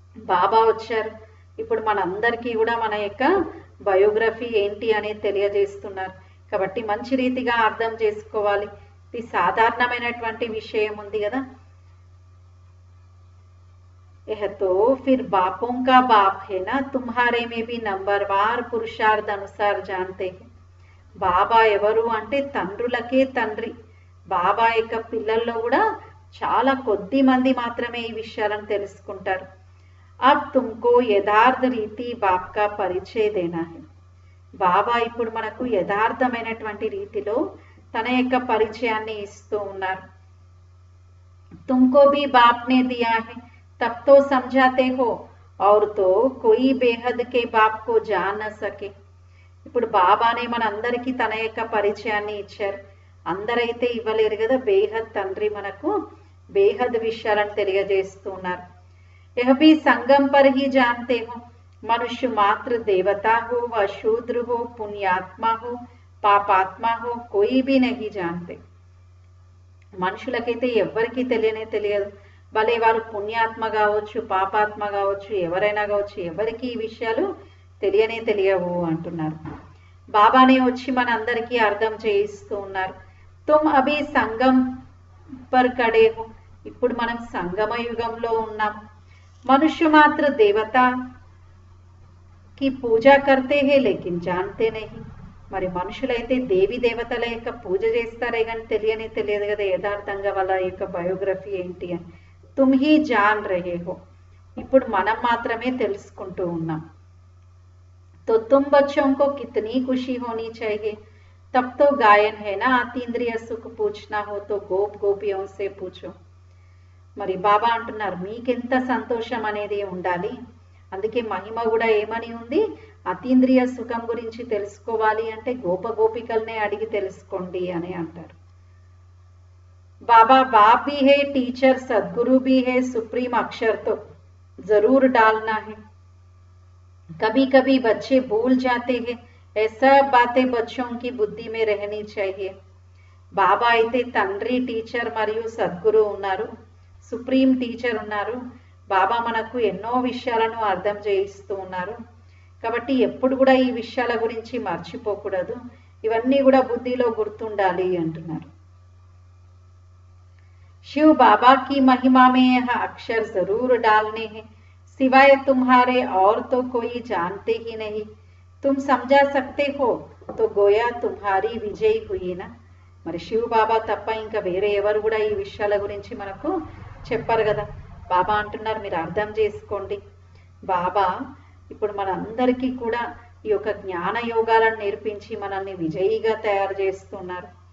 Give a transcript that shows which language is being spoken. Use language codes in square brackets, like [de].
[te] బాబా వచ్చారు, ఇప్పుడు మనందరికీ కూడా మన యొక్క బయోగ్రఫీ ఏంటి అనేది తెలియజేస్తున్నారు. కాబట్టి మంచి రీతిగా అర్థం చేసుకోవాలి. ఇది సాధారణమైనటువంటి విషయం ఉంది కదా. [hi] यह तो फिर बापों का बाप है ना, तुम्हारे में भी नंबरवार पुरुषार्थ अनुसार जानते हैं. [te] బాబా ఎవరు అంటే తండ్రులకే తండ్రి. బాబా యొక్క పిల్లల్లో కూడా చాలా కొద్ది మంది మాత్రమే ఈ విషయాలను తెలుసుకుంటారు. [hi] अब तुमको యథార్థ రీతి బాప్ కా పరిచయ దేనా హై. [te] బాబా ఇప్పుడు మనకు యథార్థమైనటువంటి రీతిలో తన యొక్క పరిచయాన్ని ఇస్తూ ఉన్నారు. [hi] तुमको भी बाप ने दिया है, तब तो समझाते हो, और तो कोई बेहद के बाप को जान न सके. [te] ఇప్పుడు బాబానే మనందరికీ తన యొక్క పరిచయాన్ని ఇచ్చారు. అందరైతే ఇవ్వలేరు కదా. బేహద్ తండ్రి మనకు బేహద్ విషయాలను తెలియజేస్తున్నారు. [hi] यह भी संगम पर ही जानते हो, मनुष्य मात्र देवता हो व शूद्र हो, पुण्यात्मा हो, పాపాత్మ హో కోయి భీ నహీ జాన్తే. [te] మనుషులకైతే ఎవ్వరికీ తెలియనే తెలియదు. భలే వారు పుణ్యాత్మ కావచ్చు, పాపాత్మ కావచ్చు, ఎవరైనా కావచ్చు, ఎవరికి ఈ విషయాలు తెలియనే తెలియవు అంటున్నారు. బాబానే వచ్చి మనందరికీ అర్థం చేయిస్తూ ఉన్నారు. [hi] తుమ్ అభి సంగం పర్ కడే హో. [te] ఇప్పుడు మనం సంగమ యుగంలో ఉన్నాం. [hi] మనుష్య మాత్ర దేవత కి పూజ కర్తే హే లేకిన్ జాన్తే నహీ. [te] మరి మనుషులైతే దేవి దేవతల యొక్క పూజ చేస్తారే కానీ తెలియనే తెలియదు కదా యథార్థంగా వాళ్ళ యొక్క బయోగ్రఫీ ఏంటి అని. [hi] తుమ్ హీ జాన్ రహే హో. [te] ఇప్పుడు మనం మాత్రమే తెలుసుకుంటూ ఉన్నాం. [hi] तो तुम बच्चों को कितनी खुशी होनी चाहिए. तब तो गायन है ना, अतीन्द्रिय सुख पूछना हो तो गोप गोपियों से पूछो. [te] మరి బాబా అంటున్నారు మీకెంత సంతోషం అనేది ఉండాలి. అందుకే మహిమ కూడా ఏమని ఉంది, అతీంద్రియ సుఖం గురించి తెలుసుకోవాలి అంటే గోప గోపికల్నే అడిగి తెలుసుకోండి అని అంటారు. [hi] బాబా बाप भी है, टीचर सदगुरु भी है, सुप्रीम अक्षर तो जरूर डालना है. कभी कभी बच्चे भूल जाते हैं. ऐसा बातें बच्चों की बुद्धि में रहनी चाहिए. [te] బాబా అయితే తండ్రి, టీచర్ మరియు సద్గురు ఉన్నారు, సుప్రీం టీచర్ ఉన్నారు. బాబా మనకు ఎన్నో విషయాలను అర్థం చేయిస్తూ ఉన్నారు. కాబట్టి ఎప్పుడు కూడా ఈ విషయాల గురించి మర్చిపోకూడదు. ఇవన్నీ కూడా బుద్ధిలో గుర్తుండాలి అంటున్నారు. [hi] शिव बाबा की महिमा में यह अक्षर जरूर डालने हैं. सिवाय तुम्हारे और तो कोई जानते ही नहीं. तुम समझा सकते हो तो गोया तुम्हारी विजय हुई ना. [te] మరి శివ్ బాబా తప్ప ఇంకా వేరే ఎవరు కూడా ఈ విషయాల గురించి మనకు చెప్పారు కదా. బాబా అంటున్నారు మీరు అర్థం చేసుకోండి. బాబా ఇప్పుడు మనందరికీ కూడా ఈ యొక్క జ్ఞాన యోగాలను నేర్పించి మనల్ని విజయిగా తయారు చేస్తున్నారు.